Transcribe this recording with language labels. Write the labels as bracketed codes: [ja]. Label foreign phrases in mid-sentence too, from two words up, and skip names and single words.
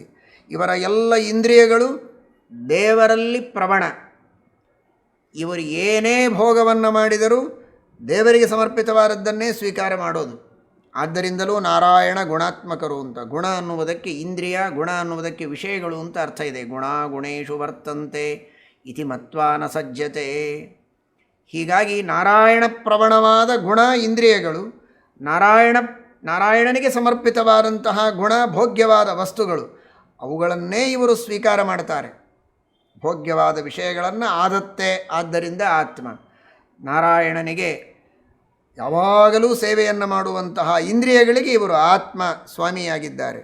[kn] ಇವರ ಎಲ್ಲ ಇಂದ್ರಿಯಗಳು ದೇವರಲ್ಲಿ ಪ್ರವಣ. ಇವರು ಏನೇ ಭೋಗವನ್ನು ಮಾಡಿದರೂ ದೇವರಿಗೆ ಸಮರ್ಪಿತವಾದದ್ದನ್ನೇ ಸ್ವೀಕಾರ ಮಾಡೋದು. ಆದ್ದರಿಂದಲೂ ನಾರಾಯಣ ಗುಣಾತ್ಮಕರು ಅಂತ. ಗುಣ ಅನ್ನುವುದಕ್ಕೆ ಇಂದ್ರಿಯ, ಗುಣ ಅನ್ನುವುದಕ್ಕೆ ವಿಷಯಗಳು ಅಂತ ಅರ್ಥ ಇದೆ. [sa] ಗುಣ ಗುಣೇಶು ವರ್ತಂತೆ ಇತಿ ಮತ್ವಾ ನ ಸಜ್ಜತೆ. [kn] ಹೀಗಾಗಿ ನಾರಾಯಣ ಪ್ರವಣವಾದ ಗುಣ ಇಂದ್ರಿಯಗಳು, ನಾರಾಯಣನಿಗೆ ಸಮರ್ಪಿತವಾದಂತಹ ಗುಣ ಭೋಗ್ಯವಾದ ವಸ್ತುಗಳು, ಅವುಗಳನ್ನೇ ಇವರು ಸ್ವೀಕಾರ ಮಾಡ್ತಾರೆ. ಭೋಗ್ಯವಾದ ವಿಷಯಗಳನ್ನು ಆದತ್ತೆ. ಆದ್ದರಿಂದ ಆತ್ಮ ನಾರಾಯಣನಿಗೆ ಯಾವಾಗಲೂ ಸೇವೆಯನ್ನು ಮಾಡುವಂತಹ ಇಂದ್ರಿಯಗಳಿಗೆ ಇವರು ಆತ್ಮ ಸ್ವಾಮಿಯಾಗಿದ್ದಾರೆ.